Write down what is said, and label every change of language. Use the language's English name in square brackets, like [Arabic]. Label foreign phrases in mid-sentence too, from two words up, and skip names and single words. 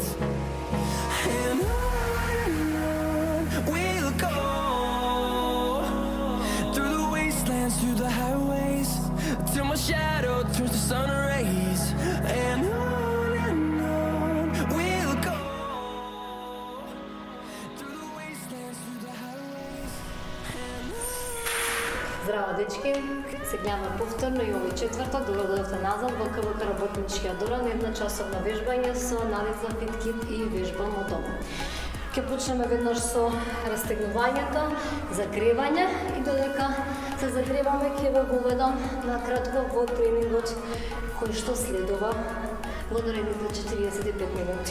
[English] And on we'll go, through the wastelands, through the highways, till my shadow turns to sun rays. And on we'll go, through the wastelands, through the highways. [Macedonian] Здраво, дечки! Сега на повторно и овој четврток доведовте назад во КВК Работничкиот дворан една часовна вежбање со Налица Фиткит и вежба модом. Ќе почнеме веднаш со растегнувањето, загревање и додека се загреваме ќе ве воведам накратко во тренингот кој што следува во наредните 45 минути.